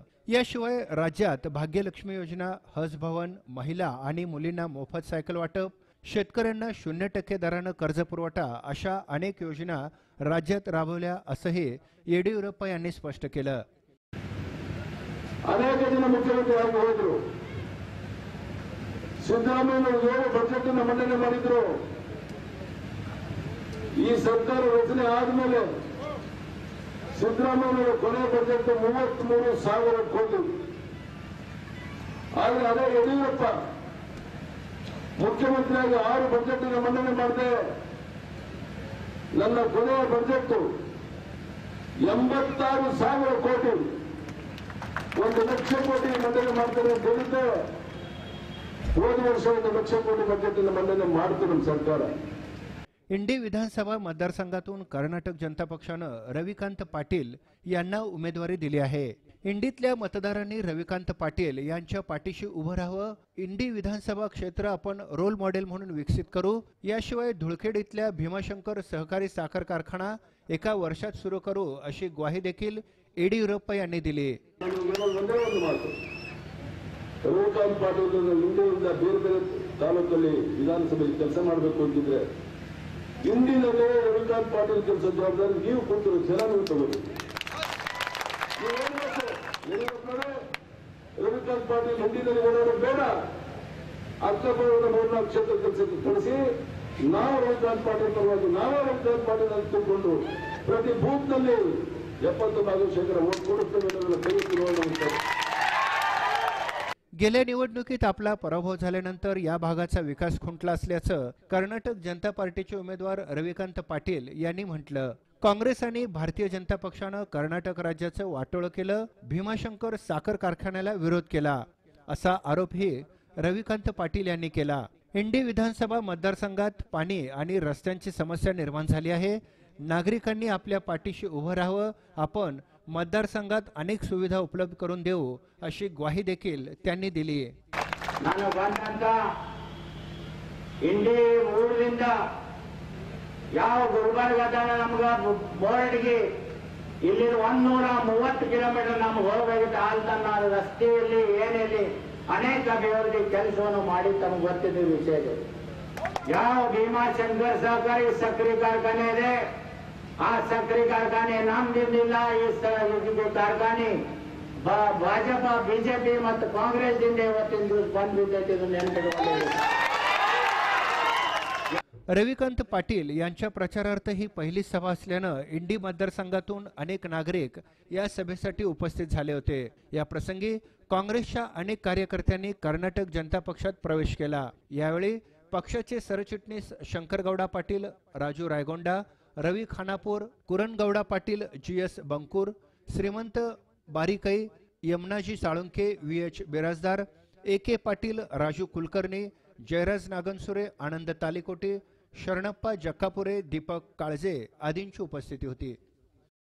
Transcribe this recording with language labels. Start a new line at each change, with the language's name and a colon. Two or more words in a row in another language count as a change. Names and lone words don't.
Marathi: याशिवाय राज्यात भाग्यलक्ष्मी योजना, हज भवन, महिला आणि मुलींना मोफत सायकल वाटप, शेतकऱ्यांना 0% दरानं कर्ज पुरवठा अशा अनेक योजना राज्यात राबवल्या, असंही येडियुरप्पा यांनी स्पष्ट केलं। अनेक जण मुख्यमंत्री होतो,
Kannada: ಸಿದ್ದರಾಮಯ್ಯನವರು 7 ಬಜೆಟ್ ಅನ್ನು ಮಂಡನೆ ಮಾಡಿದ್ರು। ಈ ಸರ್ಕಾರ ರಚನೆ ಆದಮೇಲೆ ಸಿದ್ದರಾಮಯ್ಯನವರ ಕೊನೆ ಬಜೆಟ್ 33,000 ಕೋಟಿ। ಆದರೆ ಅದೇ ಯಡಿಯೂರಪ್ಪ ಮುಖ್ಯಮಂತ್ರಿಯಾಗಿ 6 ಬಜೆಟ್ ಅನ್ನು ಮಂಡನೆ ಮಾಡಿದೆ। ನನ್ನ ಕೊನೆಯ ಬಜೆಟ್ 86,000 ಕೋಟಿ, 1 ಲಕ್ಷ ಕೋಟಿ ಮಂಡನೆ ಮಾಡ್ತಾರೆ ಅಂತ ಹೇಳಿದ್ದೆ। ಹೋದ ವರ್ಷ 1 ಲಕ್ಷ ಕೋಟಿ ಬಜೆಟ್ ಅನ್ನು ಮಂಡನೆ ಮಾಡಿತು ನಮ್ಮ ಸರ್ಕಾರ।
Marathi: इंडी विधानसभा मतदारसंघातून कर्नाटक जनता पक्षानं रविकांत पाटील यांना उमेदवारी दिली आहे। इंडीतल्या मतदारांनी रविकांत पाटील यांच्या पाठीशी उभं राहावं। इंडी विधानसभा क्षेत्र आपण
English: role model
Marathi: म्हणून विकसित करू। याशिवाय धुळखेड इथल्या भीमाशंकर सहकारी साखर कारखाना एका वर्षात सुरू करू, अशी ग्वाही देखील येडियुरप्पा यांनी दिली।
Kannada: ರವಿಕಾಂತ್ ಪಾಟೀಲ್ ಇಂಡಿಯಿಂದ ಬೇರೆ ಬೇರೆ ತಾಲೂಕಲ್ಲಿ ವಿಧಾನಸಭೆಯಲ್ಲಿ ಕೆಲಸ ಮಾಡಬೇಕು ಅಂತಿದ್ರೆ ಇಂಡಿನಲ್ಲಿ ರವಿಕಾಂತ್ ಪಾಟೀಲ್ ಕೆಲಸ ಜವಾಬ್ದಾರಿ ನೀವು ಕೊಟ್ಟರು, ಜನ ನೀವು ತಗೋಬೇಕು। ರವಿಕಾಂತ್ ಪಾಟೀಲ್ ಇಂಡಿನಲ್ಲಿ ಓಡಾಡೋದು ಬೇಡ, ಅಕ್ಕಪಕ್ಕದ 3-4 ಕ್ಷೇತ್ರ ಕೆಲಸಕ್ಕೆ ಕಳಿಸಿ ನಾವು ರವಿಕಾಂತ್ ಪಾಟೀಲ್ ಪರವಾಗಿ ನಾವೇ ರವಿಕಾಂತ್ ಪಾಟೀಲ್ ಅಂತ ತಿಳ್ಕೊಂಡು ಪ್ರತಿ ಬೂತ್ ನಲ್ಲಿ 70% ಓಟ್ ಕೊಡುತ್ತೇವೆ ಅನ್ನೋದನ್ನ ಕೈ ತಿರುವಳ್ಳುವಂತ।
Marathi: गेल्या निवडणुकीत आपला पराभव झाल्यानंतर या भागाचा विकास खुंटला असल्याचं कर्नाटक जनता पार्टीचे उमेदवार रविकांत पाटील यांनी म्हटलं। काँग्रेस आणि भारतीय जनता पक्षानं कर्नाटक राज्याचं वाटोळं केलं, भीमाशंकर साखर कारखान्याला विरोध केला, असा आरोपही रविकांत पाटील यांनी केला। इंडी विधानसभा मतदारसंघात पाणी आणि रस्त्यांची समस्या निर्माण झाली आहे। नागरिकांनी आपल्या पाठीशी उभं राहावं। आपण मतदारसंघात अनेक सुविधा उपलब्ध करून देऊ, अशी ग्वाही देखील त्यांनी दिली।
Kannada: ನಾನು ಬಂದಂತ ಇಂಡಿ ಊರಿನಿಂದ ಯಾವ ಗುಲ್ಬರ್ಗದ ನಮಗೆ ಬೋರ್ಡ್ಗೆ ಇಲ್ಲಿ 130 ಕಿಲೋಮೀಟರ್ ನಮ್ಗೆ ಹೋಗಬೇಕಾದ ಆಲ್ತನ್ನ ರಸ್ತೆಯಲ್ಲಿ ಏನಿಲ್ಲಿ ಅನೇಕ ಅಭಿವೃದ್ಧಿ ಕೆಲಸವನ್ನು ಮಾಡಿ ತಮಗೆ ಗೊತ್ತಿದ್ದ ವಿಷಯ। ಯಾವ ಭೀಮಾಶಂಕರ್ ಸಹಕಾರಿ ಸಕ್ಕರೆ ಕಾರ್ಖಾನೆ ಇದೆ, ಆ ಸಕ್ಕರೆ ಕಾರ್ಖಾನೆ ನಮ್ದಿಂದಿಲ್ಲ। ಈ ಕಾರ್ಖಾನೆ ಭಾಜಪ ಬಿಜೆಪಿ ಮತ್ತು ಕಾಂಗ್ರೆಸ್ ದಿಂದ ಇವತ್ತಿನ ದಿವಸ ಬಂದ್ಬಿಟ್ಟೈತೆ, ಇದನ್ನು ನೆನಪಿಟ್ಕೊಳ್ಳಿ।
Marathi: रविकांत पाटील यांच्या प्रचारार्थ ही पहिली सभा असल्यानं इंडी मतदारसंघातून अनेक नागरिक या सभेसाठी उपस्थित झाले होते। या प्रसंगी काँग्रेसच्या अनेक कार्यकर्त्यांनी कर्नाटक जनता पक्षात प्रवेश केला। यावेळी पक्षाचे सरचिटणीस शंकरगौडा पाटील, राजू रायगोंडा, रवी खानापूर, कुरणगौडा पाटील, GS बंकूर, श्रीमंत बारीकई, यमुनाजी साळुंके, VH बिराजदार, AK पाटील, राजू कुलकर्णी, जयराज नागनसुरे, आनंद तालिकोटे, शरणप्पा जक्कापुरे, दीपक काळजे आदींची उपस्थिती होती।